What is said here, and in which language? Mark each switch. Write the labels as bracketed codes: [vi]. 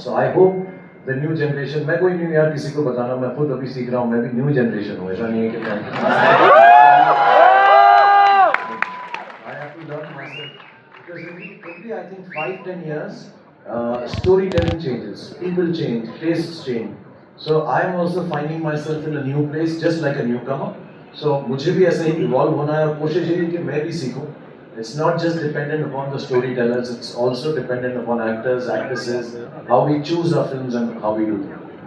[en] so I hope the new generation, [hi] मैं कोई नहीं यार किसी को बताना, मैं खुद अभी सीख रहा हूँ, मैं भी न्यू जनरेशन हूँ, ऐसा नहीं है कि मैं [en] I have to learn myself because every I think 5-10 years storytelling changes, people change, tastes change. So I am also finding myself in a new place just like a newcomer. [hi] So मुझे भी ऐसे ही evolve होना है और कोशिश यही है कि मैं भी सीखूं. [en] It's not just dependent upon the storytellers, it's also dependent upon actors, actresses, how we choose our films and how we do them.